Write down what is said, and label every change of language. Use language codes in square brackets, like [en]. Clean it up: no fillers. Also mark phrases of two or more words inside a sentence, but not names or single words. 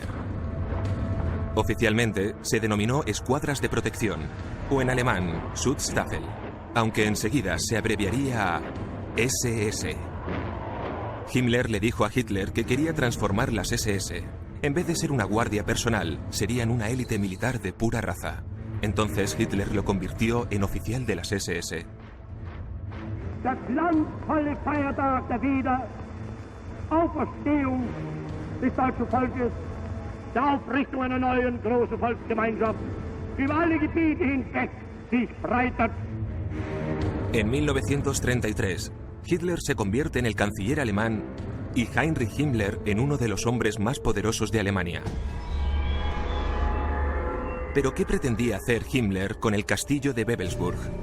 [es] Oficialmente se denominó Escuadras de Protección, o en alemán, Schutzstaffel, aunque enseguida se abreviaría a SS. Himmler le dijo a Hitler que quería transformar las SS. En vez de ser una guardia personal, serían una élite militar de pura raza. Entonces Hitler lo convirtió en oficial de las SS. [de] Das glanzvolle Feiertag der Wiederauferstehung des deutschen Volkes, der Aufrichtung einer neuen großen Volksgemeinschaft, über alle Gebiete hinweg sich breitet. [es] En 1933, Hitler se convierte en el canciller alemán y Heinrich Himmler en uno de los hombres más poderosos de Alemania. ¿Pero qué pretendía hacer Himmler con el castillo de Babelsburg?